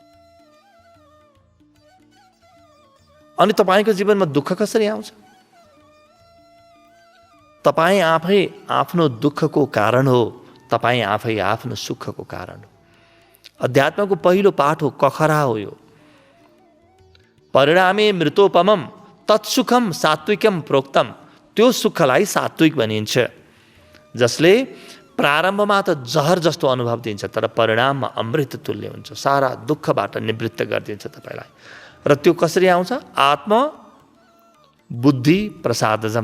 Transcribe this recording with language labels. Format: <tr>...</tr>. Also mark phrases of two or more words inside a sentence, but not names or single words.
<ne>अनि तपाईँको जीवनमा दुःख कसरी आउँछ? तपाईँ आफै आफ्नो दुःखको कारण हो, तपाईँ आफै आफ्नो सुखको कारण हो। अध्यात्मको पहिलो पाठ हो, कखरा हो यो।</ne> <sa>परिणामे मृतोपमम तत्सुखम सात्विकम प्रोक्तम।</sa> <ne>त्यो सुखलाई सात्विक भनिन्छ, जसले प्रारम्भमा त जहर जस्तो अनुभव दिन्छ, तर परिणाममा अमृत तुल्य हुन्छ। सारा दुःखबाट निवृत्त गरिदिन्छ तपाईँलाई। र त्यो कसरी आउँछ?</ne> <sa>आत्म बुद्धि प्रसादजम।</sa>